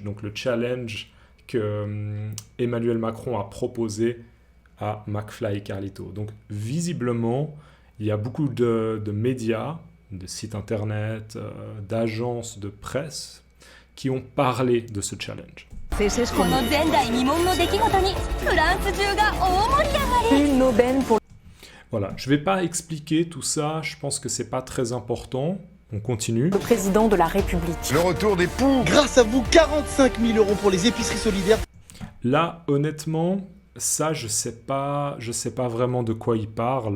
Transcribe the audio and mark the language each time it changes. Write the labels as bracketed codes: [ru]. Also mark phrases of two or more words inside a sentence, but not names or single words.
[fr] Donc le challenge que Emmanuel Macron a proposé à McFly et Carlito. Donc visiblement, il y a beaucoup de médias, de sites internet, d'agences de presse qui ont parlé de ce challenge. [es] Franceses como [ja] 前代未聞の出来事にフランス中が大盛り上がり [fr] une aubaine pour Voilà, je ne vais pas expliquer tout ça, je pense que c'est pas très important. On continue. Le président de la République. Le retour des poux. Grâce à vous, 45 000 € pour les épiceries solidaires. Là, honnêtement, ça, je sais pas vraiment de quoi il parle.